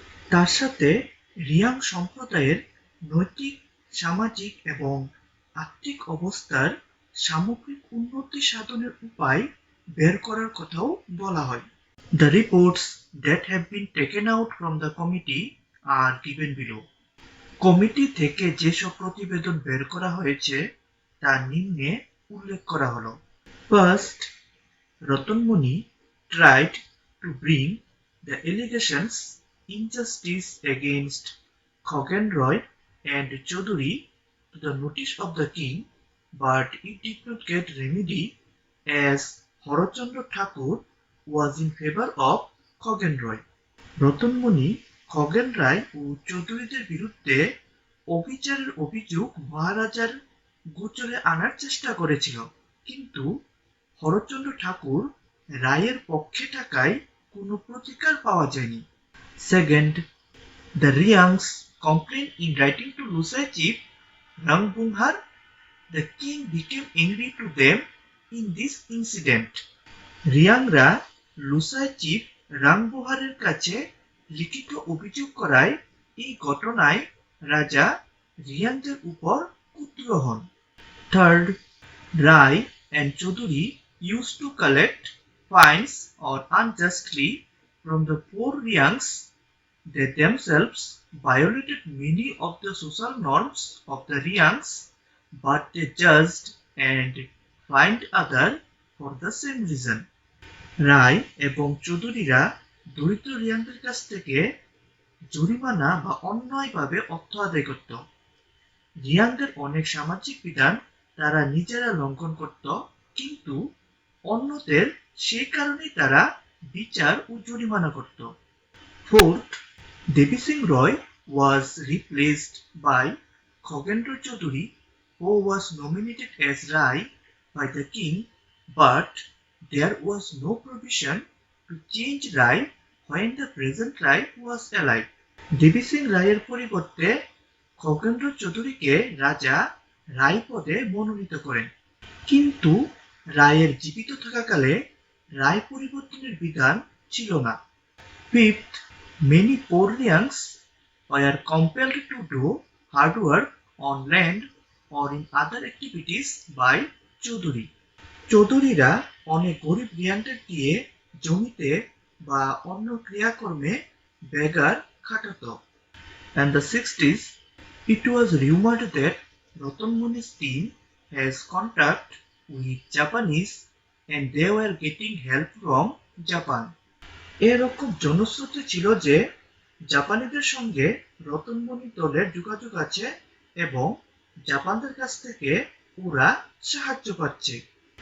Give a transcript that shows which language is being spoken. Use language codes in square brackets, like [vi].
[bn] তার সাথে রিয়াং সম্প্রদায়ের নৈতিক, সামাজিক এবং আর্থিক অবস্থার সামগ্রিক উন্নতি সাধনের উপায় বের করার কথাও বলা হয়। [en] The reports that have been taken out from the committee are given below. [bn] Committee থেকে যেসব প্রতিবেদন বের করা হয়েছে তা নিম্নে উল্লেখ করা হলো। [en] First, Ratanmani tried to bring the allegations injustice against Khoghen Roy and Chaudhary to the notice of the king, but it did not get remedy as Horachandra Thakur was in favor of Khoghen Roy. [bn] Ratanmani Khagen রায় ও চৌধুরীদের বিরুদ্ধে অবিচারের অভিযোগ মহারাজার গোচরে আনার চেষ্টা করেছিল, কিন্তু হরচন্দ্র ঠাকুর রায়ের পক্ষে থাকায় কোনো প্রতিকার পাওয়া যায়নি। [en] Second, the Riyangs complained in writing to Lusai chief Rangbunghar. The king became angry to them in this incident. [bn] রিয়াংরা Lushai chief রাংবুহারের কাছে লিখিত অভিযোগ করায় এই ঘটনায় রাজা রিয়াংদের উপর ক্রুদ্ধ হন। [en] Third, Rai and Chaudhary used to collect fines or unjustly from the poor Riyangs. They themselves violated many of the social norms of the Riyangs, but they judged and fined others for the same reason. [bn] রায় এবং চৌধুরীরা দরিদ্র রিয়াংদের কাছ থেকে জরিমানা বা অন্যায়ভাবে অর্থ আদায় করত। রিয়াংদের অনেক সামাজিক বিধান তারা নিজেরা লঙ্ঘন করত, কিন্তু অন্যদের সেই কারণেই তারা বিচার ও জরিমানা করত। [en] Fourth, Devi Singh Roy was replaced by Khogendra Chaudhary, who was nominated as Rai by the king, but there was no provision to change Rai when the present Rai was alive. [bn] দেবী সিং রায়ের পরিবর্তে খগেন্দ্র চৌধুরীকে রাজা রায় পদে মনোনীত করেন, কিন্তু রায়ের জীবিত থাকাকালে রায় পরিবর্তনের বিধান ছিল না। [en] Fifth, many poor Riyangs were compelled to do hard work on land or in other activities by Chowdhury. [bn] চৌধুরীরা অনেক গরিব রিয়াংদের দিয়ে জমিতে বা অন্য ক্রিয়াকর্মে বেগার খাটাত। [en] And the 60s, it was rumored that Ratanmani's team has contact with Japanese and they were getting help from Japan. [bn] এরকম জনশ্রুতি ছিল যে জাপানিদের সঙ্গে রতনমণি দলের যোগাযোগ আছে এবং জাপানদের কাছ থেকে ওরা সাহায্য পাচ্ছে।